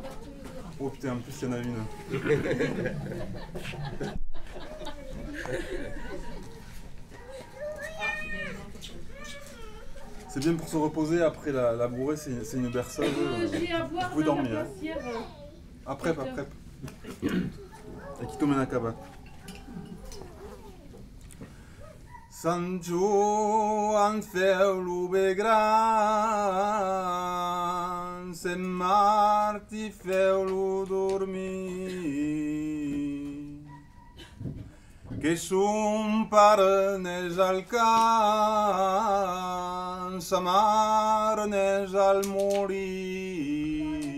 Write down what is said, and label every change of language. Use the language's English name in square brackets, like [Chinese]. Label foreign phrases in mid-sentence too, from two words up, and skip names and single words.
[French] Oh putain, en plus il y en a une. C'est bien pour se reposer après la bourrée, c'est une berceuse. Vous pouvez dormir. Hein. Après. Et qui tombe en acaba. [Catalan] Sant Joan feu-lo bé gran, Sant Martí feu-lo dormir, que son pare neix al camp, sa mare neix al morir.